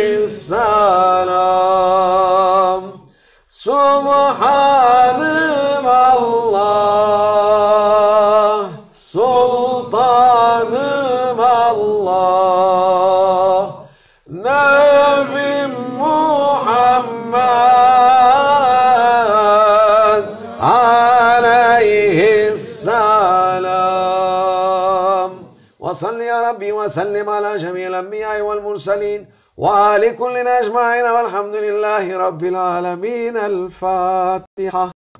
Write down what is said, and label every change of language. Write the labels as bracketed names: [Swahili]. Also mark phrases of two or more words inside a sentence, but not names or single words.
[Turkish] السلام Subhanım Allah, Sultanım Allah, Nebim Muhammed aleyhisselam. [Arabic] وصل يا رب وسلم على جميع الأنبياء والمرسلين وآل كل أجمعين والحمد لله رب العالمين. الفاتحة.